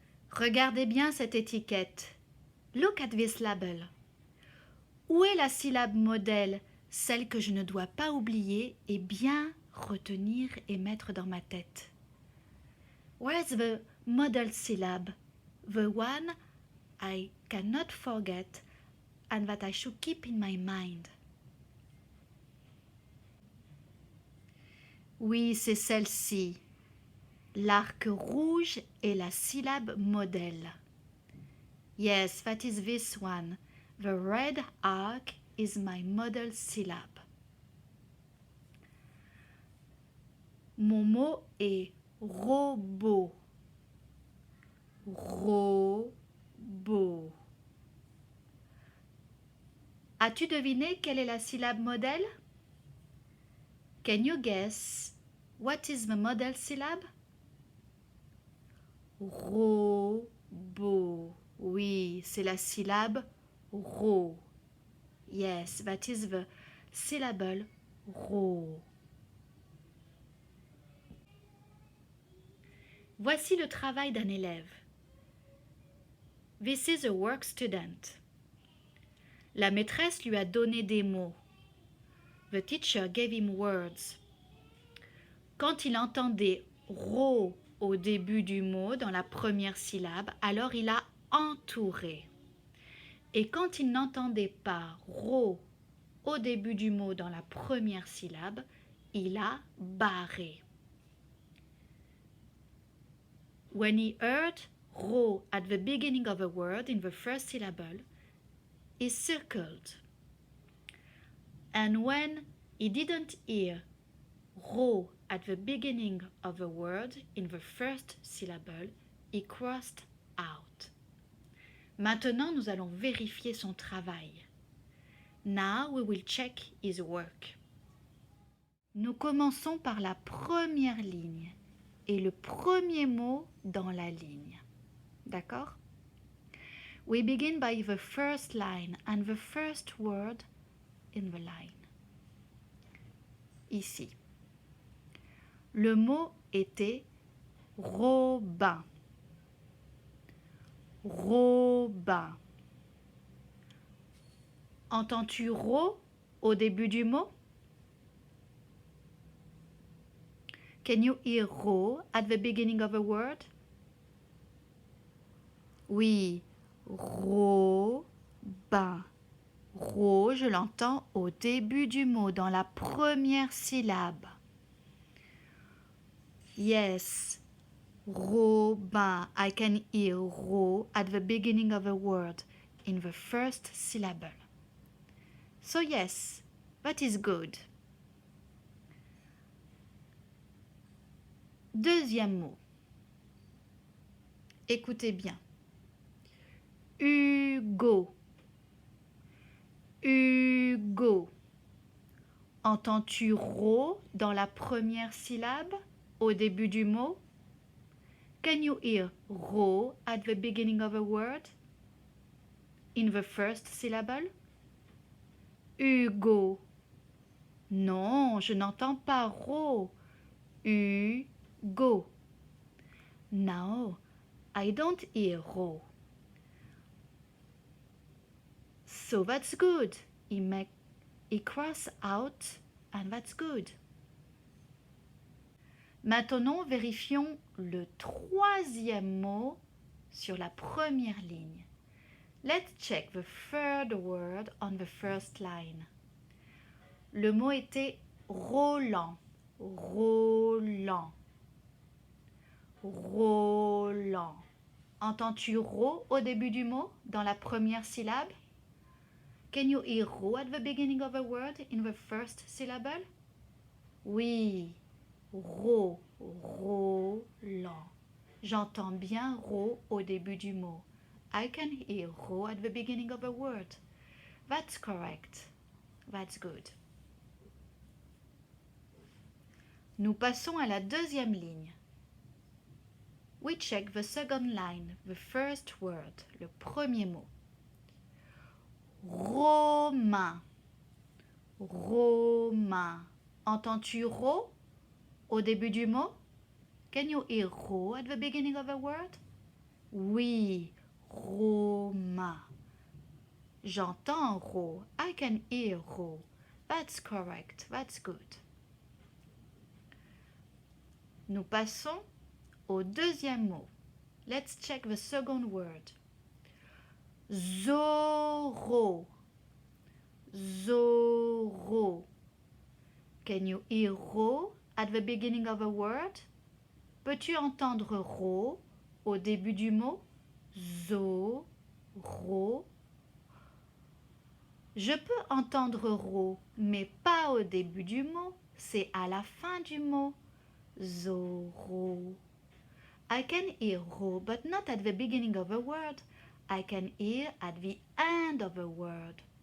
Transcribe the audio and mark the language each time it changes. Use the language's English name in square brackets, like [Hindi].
[French] Regardez bien cette étiquette. [English] Look at this label. [French] Où est la syllabe modèle, celle que je ne dois pas oublier et bien retenir et mettre dans ma tête? [English] Where's the model syllab? The one I cannot forget and that I should keep in my mind. [French] Oui, c'est celle-ci. L'arc rouge est la syllabe modèle. [English] Yes, that is this one. The red arc is my model syllab. [French] Mon mot est robot. Robot. As-tu deviné quelle est la syllabe modèle? [English] Can you guess what is the model syllab? [French] Robot. Oui, c'est la syllabe ro. [English] Yes, that is the syllable ro. [French] Voici le travail d'un élève. [English] This is a work student. [French] La maîtresse lui a donné des mots. [English] The teacher gave him words. [French] Quand il entendait ro au début du mot, dans la première syllabe, alors il a entouré. Et quand il n'entendait pas ro au début du mot, dans la première syllabe, il a barré. [English] When he heard ro at the beginning of a word in the first syllable, he circled. And when he didn't hear ro at the beginning of a word in the first syllable, he crossed out. [French] Maintenant, nous allons vérifier son travail. [English] Now we will check his work. [French] Nous commençons par la première ligne et le premier mot dans la ligne. D'accord? [English] We begin by the first line and the first word in the line. [French] Ici. Le mot était Robin. Robin. Entends-tu ro au début du mot? [English] Can you hear ro at the beginning of a word? [French] Oui, Robin. Ro, je l'entends au début du mot, dans la première syllabe. [English] Yes, Robin. I can hear ro at the beginning of a word, in the first syllable. So yes, that is good. [French] Deuxième mot. Écoutez bien. Hugo. Hugo. Entends-tu ro dans la première syllabe au début du mot? [English] Can you hear ro at the beginning of a word? In the first syllable? Hugo. [French] Non, je n'entends pas ro. Hugo. [English] No, I don't hear ro. So that's good. He cross out and that's good. [French] Maintenant, vérifions le troisième mot sur la première ligne. [English] Let's check the third word on the first line. [French] Le mot était Roland. Roland. Roland. Entends-tu ro au début du mot, dans la première syllabe? [English] Can you hear ro at the beginning of a word in the first syllable? [French] Oui, ro, Roland. J'entends bien ro au début du mot. [English] I can hear ro at the beginning of a word. That's correct. That's good. [French] Nous passons à la deuxième ligne. [English] We check the second line, the first word, [French] le premier mot. Romain. Romain. Entends-tu ro au début du mot? [English] Can you hear ro at the beginning of a word? [French] Oui, Roma. J'entends ro. [English] I can hear ro. That's correct. That's good. [French] Nous passons au deuxième mot. [English] Let's check the second word. Zoro. Zoro. Can you hear ro at the beginning of a word? [French] Peux-tu entendre ro au début du mot? Zoro. Je peux entendre ro, mais pas au début du mot. C'est à la fin du mot. Zoro. [English] I can hear ro, but not at the beginning of a word. I can hear at the end of a word.